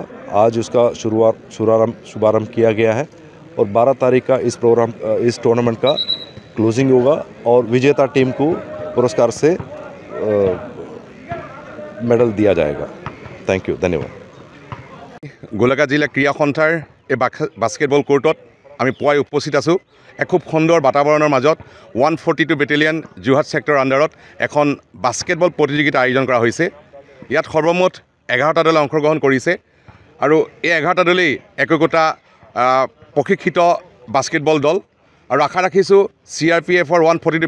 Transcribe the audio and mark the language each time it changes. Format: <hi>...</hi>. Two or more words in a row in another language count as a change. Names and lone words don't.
<hi>आज उसका शुभारंभ किया गया है और 12 तारीख का इस टूर्नामेंट का क्लोजिंग होगा और विजेता टीम को पुरस्कार से मेडल दिया जाएगा।</hi> <en>thank you, धन्यवाद।</en> <as>গোলাঘাট জিলা ক্ৰীড়া সংস্থাৰ এই বাস্কেটবল কোৰ্টত আমি পুৱাই উপস্থিত আছোঁ। খুব সুন্দৰ বাতাবৰণৰ মাজত 142 বেটেলিয়ন যোৰহাট ছেক্টৰৰ আণ্ডাৰত এখন বাস্কেটবল প্ৰতিযোগিতা আয়োজন কৰা হৈছে। ইয়াত সৰ্বমুঠ 11টা দলে অংশগ্ৰহণ কৰিছে আৰু এই 11টা দলেই একোটা প্ৰশিক্ষিত বাস্কেটবল দল আৰু আশা ৰাখিছোঁ CRPFৰ 142</as>